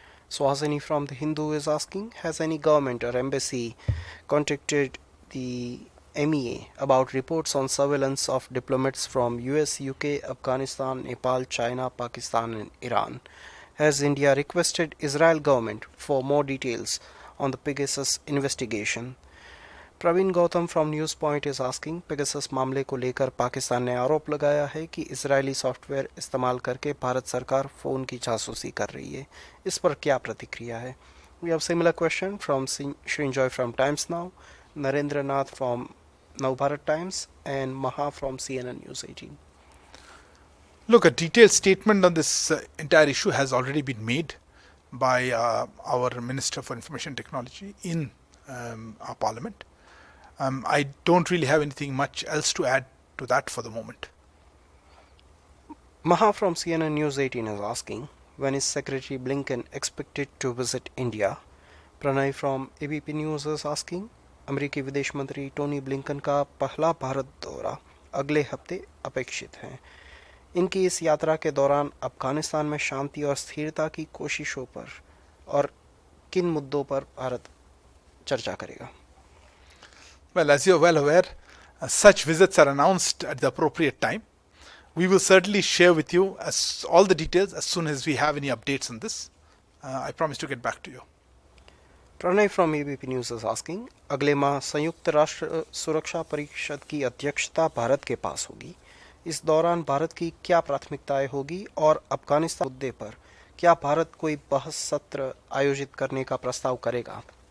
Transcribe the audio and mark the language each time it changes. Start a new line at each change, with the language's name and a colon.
English: Swazini from the Hindu is asking, has any government or embassy contacted the MEA about reports on surveillance of diplomats from US, UK, Afghanistan, Nepal, China, Pakistan and Iran? Has India requested Israel government for more details on the Pegasus investigation?
Hindi: Praveen Gautam
English: from news point is asking,
Hindi: Pegasus मामले को लेकर पाकिस्तान ने आरोप लगाया है कि Israeli software इस्तेमाल करके भारत सरकार फ़ोन की जासूसी कर रही है. इस पर क्या प्रतिक्रिया है?
English: We have similar question from Srinjoy from Times Now, Narendra Nath from Navbharat Times and Maha from CNN News 18. Look, a detailed statement on this entire issue has already been made by our Minister for Information Technology in our Parliament. I don't really have anything much else to add to that for the moment. Maha from CNN News 18 is asking, when is Secretary Blinken expected to visit India? Pranay from ABP News is asking,
Hindi: अमेरिकी विदेश मंत्री Tony Blinken का पहला भारत दौरा अगले हफ्ते अपेक्षित है. इनकी इस यात्रा के दौरान अफगानिस्तान में शांति और स्थिरता की कोशिशों पर और किन मुद्दों पर भारत चर्चा करेगा?
English: Well, as you're well aware, such visits are announced at the appropriate time. We will certainly share with you all the details as soon as we have any updates on this. I promise to get back to you. Pranay from ABP News is asking,
Hindi: अगले माह संयुक्त राष्ट्र सुरक्षा परिषद की अध्यक्षता भारत के पास होगी. इस दौरान भारत की क्या प्राथमिकताएं होगी और अफगानिस्तान मुद्दे पर क्या भारत कोई बहस सत्र आयोजित करने का प्रस्ताव करेगा?